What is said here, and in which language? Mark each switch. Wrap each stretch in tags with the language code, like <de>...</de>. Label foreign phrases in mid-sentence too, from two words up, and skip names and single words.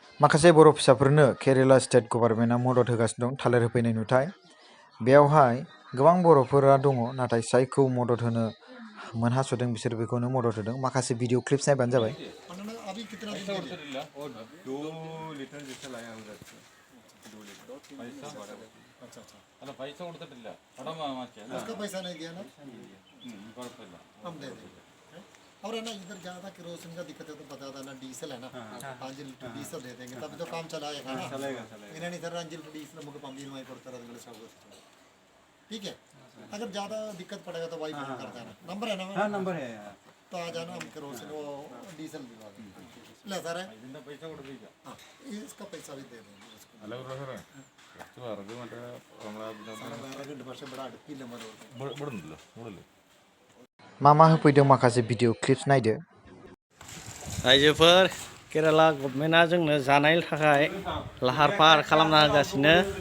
<brx>माखासे बर' फिसाफोरनो केरेला</brx> <en>state government</en> <brx>मदद होगासिनो दं थालिर होफैनाय नुथाय। बेयावहाय गोबां बर'फोरा दङ नाथाय जायखौ मदद होनो मोनहास'दों बिसोर बेखौनो मदद होदों। माखासे</brx> <en>video clips</en> <brx>नायबानो जाबाय।</brx> <hi>और है ना इधर ज़्यादा केरोसिन का दिक्कत है तो बता देना डीजल है ना 5 लीटर डीजल दे देंगे तभी तो काम चलाएगा ना इन्हें इधर 5 लीटर डीजल मुझे पंप भी नहीं पड़ता रहा सब ठीक है। अगर ज़्यादा दिक्कत पड़ेगा तो वही फोन कर देना नंबर है ना हाँ नंबर है तो आ जाना हम केरोसिन वो डीजल दिला देंगे ले सर हाँ इसका पैसा भी दे देंगे</hi> <en>hello sir</en> <brx>मा होफैदों माखासे</brx> <en>video clips</en> <brx>नायदो। रायजोफोर केराला गभर्नमेन्टआ जोंनो जानायनि थाखाय लाहार फाहार खालामना होगासिनो।</brx>